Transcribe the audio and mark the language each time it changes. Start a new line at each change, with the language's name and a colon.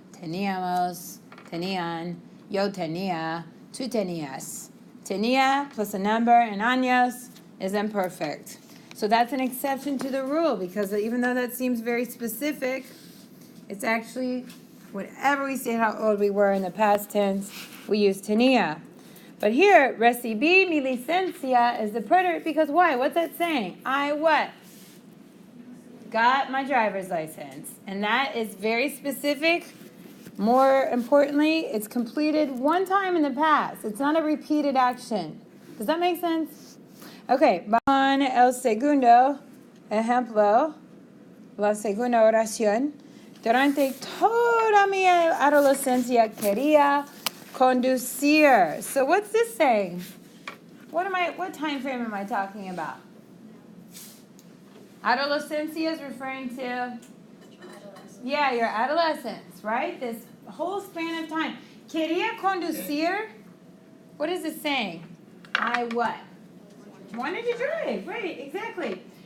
Spanish: Teníamos, tenían, yo tenía, tú tenías.
English: Tenía plus a number and años is imperfect. So that's an exception to the rule, because even though that seems very specific, it's actually whenever we say how old we were in the past tense, we use tenía. But here, recibí mi licencia is the preterite, because why? What's that saying? I what? Got my driver's license. And that is very specific. More importantly, it's completed one time in the past. It's not a repeated action. Does that make sense? Okay, on el segundo ejemplo, la segunda oración.
Spanish: Durante toda mi adolescencia quería conducir.
English: So what's this saying? What time frame am I talking about? Adolescencia is referring to your adolescence, right? This whole span of time. Quería conducir. What is it saying? I what? Wanted to drive. Right, exactly.